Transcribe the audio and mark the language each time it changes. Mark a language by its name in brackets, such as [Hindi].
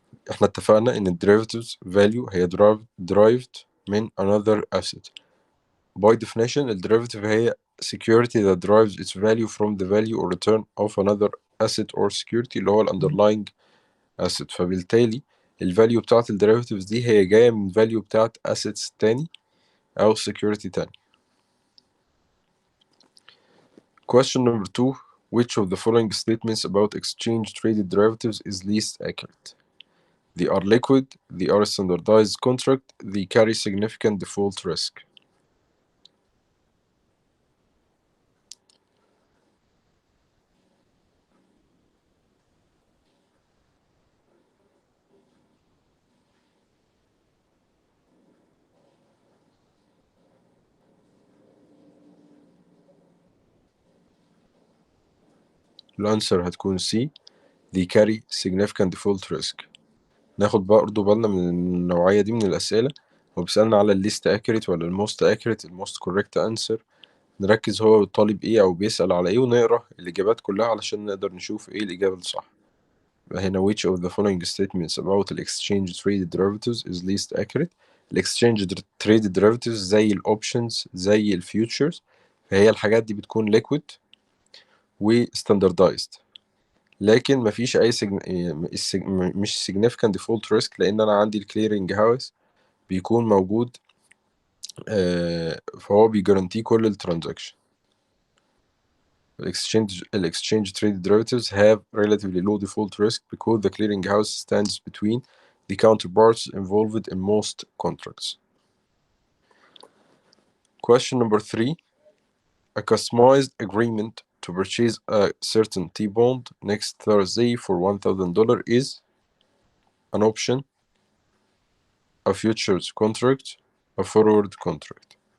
[Arabic] احنا اتفقنا ان [English] derivatives value [Arabic] هي derived من [English] another asset. By definition derivative هي security that derives its value from the value or return of another asset or security [Arabic] اللي هو [English] underlying asset. [Arabic] فبالتالي الفاليو بتاعت الديريفاتيفز دي هي جاية من الفاليو بتاعت assets تاني أو security تاني. [English] Question number 2: which of the following statements about exchange traded derivatives is least accurate? They are liquid, they are a standardized contract, they carry significant default risk. [Arabic] الأنسر هتكون [English] C: they carry significant default risk. [Arabic] ناخد برضه بالنا من النوعية دي من الأسئلة، هو بيسألنا على الليست accurate ولا الموست accurate الموست [English] correct answer. [Arabic] نركز هو طالب ايه او بيسأل على ايه ونقرا الاجابات كلها علشان نقدر نشوف ايه الاجابة الصح. [English] هنا which of the following statements about the exchange traded derivatives is least accurate. [Arabic] الاكسشينج [English] traded derivatives [Arabic] زي الاوبشنز زي الفيوتشرز، فهي الحاجات دي بتكون liquid و standardized، لكن مفيش اي مش [English] significant default risk [Arabic] لان انا عندي الكليرنج هاوس بيكون موجود، فهو بيجارانتي كل الترانزاكشن. [English] Exchange traded derivatives have relatively low default risk because the clearinghouse stands between the counterparts involved in most contracts. Question number 3: a customized agreement to purchase a certain T-bond next Thursday for $1,000 is an option, a futures contract, a forward contract.